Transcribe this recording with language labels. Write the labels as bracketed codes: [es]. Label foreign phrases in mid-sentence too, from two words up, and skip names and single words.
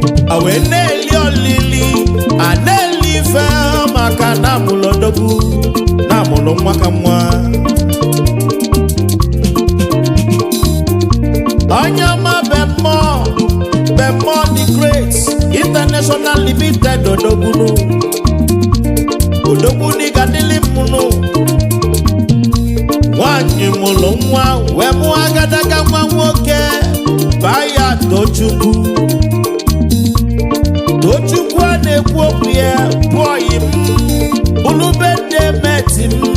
[ig] A wee na-eli olili, a na-eli ife maka na amụlụ odogwu, na amụlụ nwa ka nwa. Onye ọma be mmụọ, be mmụọ [en] the great, international limited [ig] odogwu nụ. Odogwu n'iga dịlị m nụ. Nwaanyị mụlụ nwa, wee mụọ agadaga nwa nwoke, baa ya Tochukwu. Tochukwu a na-ekwu okwu ya, bụ ọyị m, bụlụ be ndị emeti m.